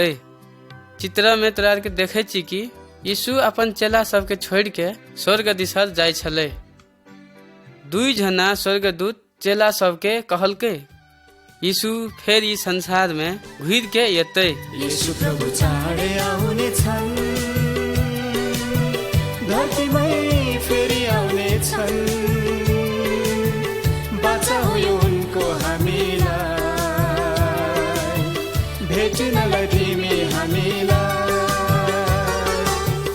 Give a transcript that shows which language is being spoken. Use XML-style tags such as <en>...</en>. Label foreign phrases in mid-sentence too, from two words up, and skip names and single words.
<mai>चित्र में तोरा के देखे छी कि यीशु अपन चेला सबके छोड़ के स्वर्ग दिशा जाय छले। 2 जना स्वर्गदूत चेला सबके कहल के यीशु फिर ई संसार में घुर के एते।</mai> <ne>यीशु प्रभु चाँडै आउने छन्, धरतीमै फेरि आउने छन्। बचाऊ उनको हामीलाई, भेट्नलाई तिमी हामीलाई।</ne>